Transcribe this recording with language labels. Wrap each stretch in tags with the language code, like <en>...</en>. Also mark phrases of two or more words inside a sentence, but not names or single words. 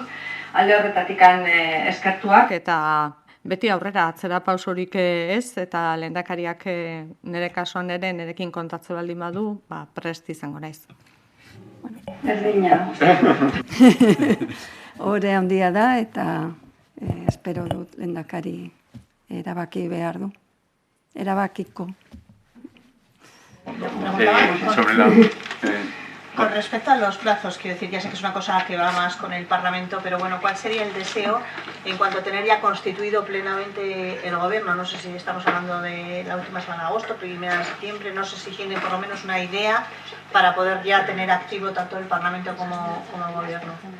<eu>Alde horretatik eskertuak eta beti aurrera atzera pausorik ez eta lehendakariak nire kasuan ere nirekin kontatze baldin badu, prest izango naiz. Berdina. Ore handia da eta espero dut lehendakari erabaki behar du. Erabakiko.</eu> <es>Con respecto a los plazos, quiero decir, ya sé que es una cosa que va más con el Parlamento, pero bueno, ¿cuál sería el deseo en cuanto a tener ya constituido plenamente el Gobierno? No sé si estamos hablando de la última semana de agosto, primera de septiembre, no sé si tienen por lo menos una idea para poder ya tener activo tanto el Parlamento como el Gobierno.</es>